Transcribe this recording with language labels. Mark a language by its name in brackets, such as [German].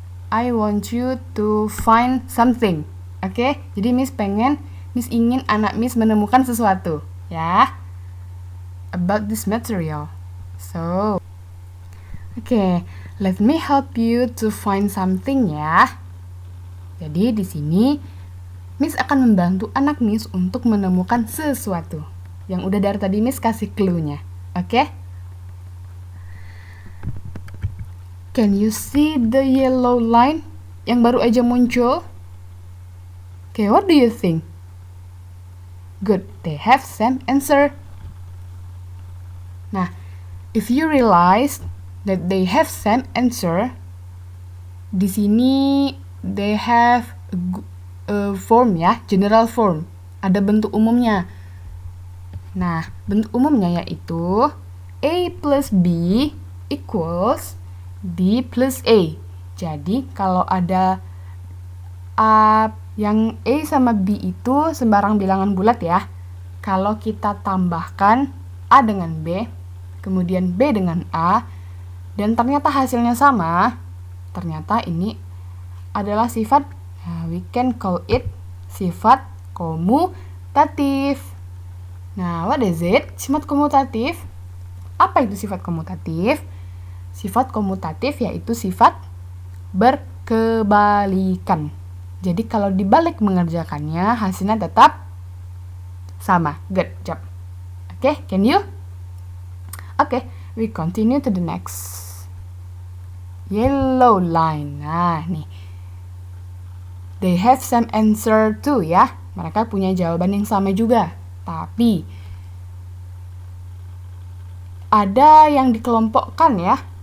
[English] I want you to find something. [Indonesian] Oke, jadi Miss ingin anak Miss menemukan sesuatu ya [English] about this material. So, okay, let me help you to find something ya. [Indonesian] Jadi di sini Miss akan membantu anak Miss untuk menemukan sesuatu yang udah dari tadi Miss kasih clue-nya. Oke? [English] Can you see the yellow line [Indonesian] yang baru aja muncul? [English] Okay, what do you think? Good, they have same answer. Nah, if you realize that they have same answer, [Indonesian] di sini [English] they have a form ya, general form. [Indonesian] Ada bentuk umumnya. Nah, bentuk umumnya yaitu A plus B equals B plus A. Jadi, kalau ada yang A sama B itu sembarang bilangan bulat ya. Kalau kita tambahkan A dengan B, kemudian B dengan A, dan ternyata hasilnya sama, ternyata ini adalah sifat, [English] we can call it [Indonesian] sifat komutatif. [English] Nah, what is it? [Indonesian] Sifat komutatif. Apa itu sifat komutatif? Sifat komutatif yaitu sifat berkebalikan. Jadi kalau dibalik mengerjakannya, hasilnya tetap sama. [English] Good job. Okay, can you? Okay, we continue to the next. Yellow line. Nah, nih. They have same answer too ya. [Indonesian] Mereka punya jawaban yang sama juga. Tapi ada yang dikelompokkan ya.